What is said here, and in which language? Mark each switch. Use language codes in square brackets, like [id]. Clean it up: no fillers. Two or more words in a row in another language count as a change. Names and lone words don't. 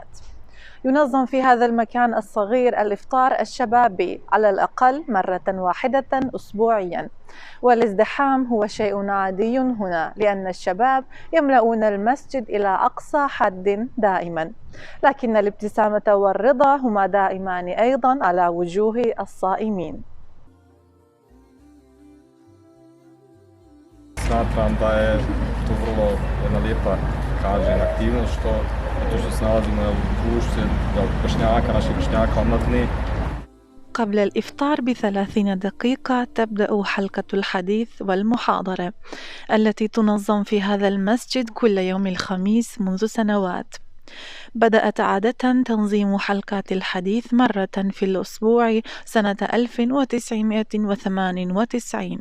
[ar] ينظم في هذا المكان الصغير الإفطار الشبابي على الأقل مرة واحدة أسبوعيا، والازدحام هو شيء عادي هنا لأن الشباب يملؤون المسجد إلى أقصى حد دائما، لكن الابتسامة والرضا هما دائمان أيضا على وجوه الصائمين. [bs] Smatram da je to vrlo jedna lijepa, kažem, aktivnost što se nalazimo u društvu vršnjaka, naših vršnjaka, omladine. [ar] قبل الإفطار ب30 دقيقة تبدأ حلقة الحديث والمحاضرة التي تنظم في هذا المسجد كل يوم الخميس منذ سنوات. بدأت عادة تنظيم حلقات الحديث مرة في الأسبوع سنة 1998.